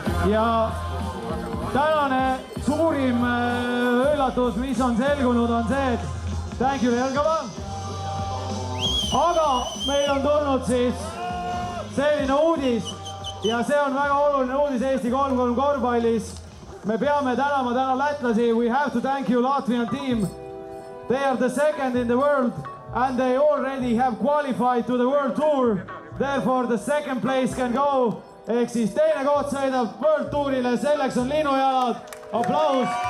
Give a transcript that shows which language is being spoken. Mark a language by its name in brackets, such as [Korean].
[Estonian] Ja tänane suurim üllatus, mis on selgunud, on see, et [English] thank you Jelgava. [Estonian] Aga meil on tulnud siis selline uudis ja see on väga oluline uudis Eesti 3-3 korvpallis. Me peame tänama täna lätlasi. [English] We have to thank you Latvian team. They are the second in the world and they already have qualified to the World Tour. Therefore the second place can go. [Estonian] Ehk siis teine koht sõidab World Tourile, selleks on Linnu Jalad, aplaus.